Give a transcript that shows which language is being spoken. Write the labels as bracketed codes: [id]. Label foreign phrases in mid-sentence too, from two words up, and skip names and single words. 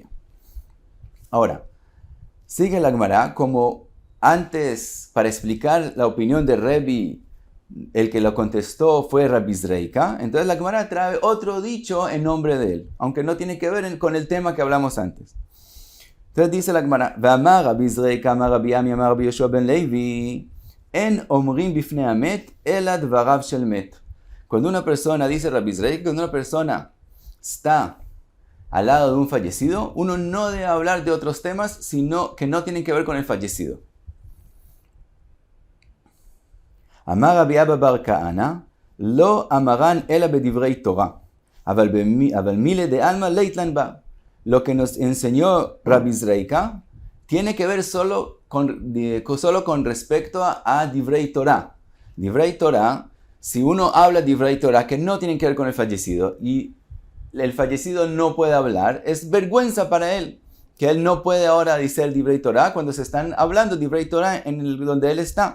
[es] Ahora, sigue la Gemara, como antes, para explicar la opinión de Rebbi, el que lo contestó fue Rabbi Zreika. Entonces la Gemara trae otro dicho en nombre de él, aunque no tiene que ver con el tema que hablamos antes. Entonces dice la Gemara, [he] ואמר רבי זריקא אמר רבי אמי אמר רבי יהושע בן לוי אין אומרים בפני המת אלא דבריו של מת. [es] Cuando una persona, dice Rabbi Zreika, cuando una persona está al lado de un fallecido, uno no debe hablar de otros temas sino que no tienen que ver con el fallecido. [arc] אמר רבי אבא בר כהנא לא אמרן אלא בדברי תורה אבל מילי דעלמא לית לן בה. [es] Lo que nos enseñó Rabbi Zreika tiene que ver solo con respecto a [he] דברי תורה. דברי תורה, [es] si uno habla [he] דברי תורה [es] que no tienen que ver con el fallecido y el fallecido no puede hablar, es vergüenza para él, que él no puede ahora decir [he] דברי תורה [es] cuando se están hablando [he] דברי תורה [es] donde él está.